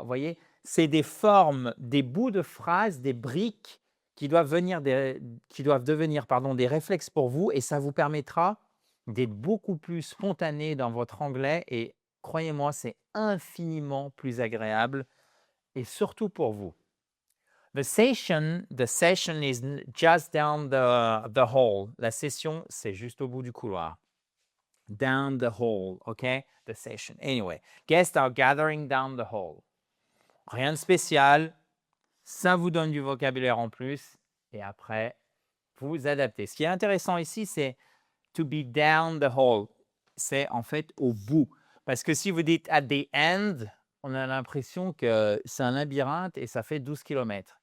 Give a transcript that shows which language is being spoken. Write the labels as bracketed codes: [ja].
[fr] Vous voyez, c'est des formes, des bouts de phrases, des briques qui doivent devenir des réflexes pour vous et ça vous permettra d'être beaucoup plus spontané dans votre anglais et croyez-moi, c'est infiniment plus agréable et surtout pour vous. [en] The session is just down the hall. [fr] La session, c'est juste au bout du couloir. [en] Down the hall, okay? The session. Anyway, guests are gathering down the hall. [fr] Rien de spécial. Ça vous donne du vocabulaire en plus. Et après, vous vous adaptez. Ce qui est intéressant ici, c'est [en] to be down the hall. [fr] C'est en fait au bout. Parce que si vous dites [en] at the end, [fr] on a l'impression que c'est un labyrinthe et ça fait 12 km.